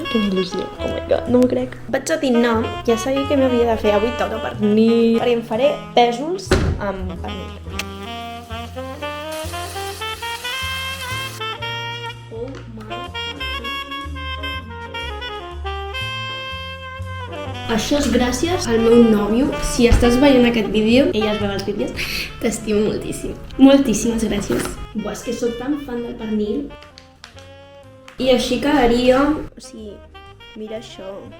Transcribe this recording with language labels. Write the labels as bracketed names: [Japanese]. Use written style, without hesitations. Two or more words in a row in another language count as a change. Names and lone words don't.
[Catalan] Quina il·lusió, [English] oh my god, [Catalan] no m'ho crec. Vaig a dinar, ja sabia què m'havia de fer, avui toca pernil. Perquè em faré pèsols amb pernil. [English] Oh my god. [Catalan] Això és gràcies al meu nòvio. Si estàs veient aquest vídeo, ella es veu els vídeos, t'estimo moltíssim. Moltíssimes gràcies. Buah, és que soc tan fan del pernil. I així quedaria... O sigui, mira això.